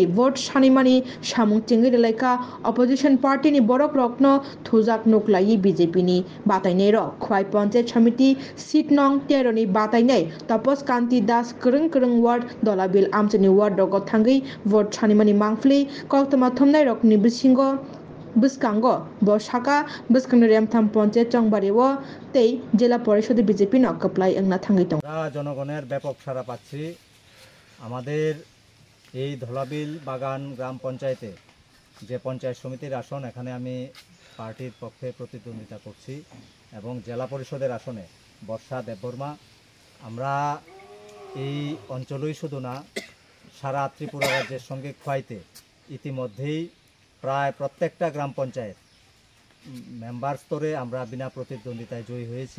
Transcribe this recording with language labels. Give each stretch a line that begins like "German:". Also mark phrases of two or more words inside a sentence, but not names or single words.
Kok Borok: vote sanimani samung chengeri laika
English: opposition party
Kok Borok: ni borok rokno thujak nuklai BJP ni batainai rok khoi ponche chomiti seat nong 13 ni batainai tapos kanti das kereng ward dolabil amchani ward rogo thangai vote sanimani mangfli koktoma thomnai rokni bisingo bwskango bo saka bwskang remtham ponche chongbariwo tei jela পরিষদে বিজেপি no kaplai engna thangai tong
Bangla: জনগণের ব্যাপক সাড়া পাচ্ছি। আমাদের এই ধলাবিল বাগান গ্রাম পঞ্চায়েতে যে পঞ্চায়েত সমিতির আসন এখানে আমি পার্টির পক্ষে প্রতিদ্বন্দ্বিতা করছি এবং জেলা পরিষদের আসনে বর্ষা দেববর্মা। আমরা এই অঞ্চলই শুধু না সারা ত্রিপুরা রাজ্যের সঙ্গে খোয়াইতে ইতিমধ্যেই প্রায় প্রত্যেকটা গ্রাম পঞ্চায়েত মেম্বার স্তরে আমরা বিনা প্রতিদ্বন্দ্বিতায় জয়ী হয়েছি।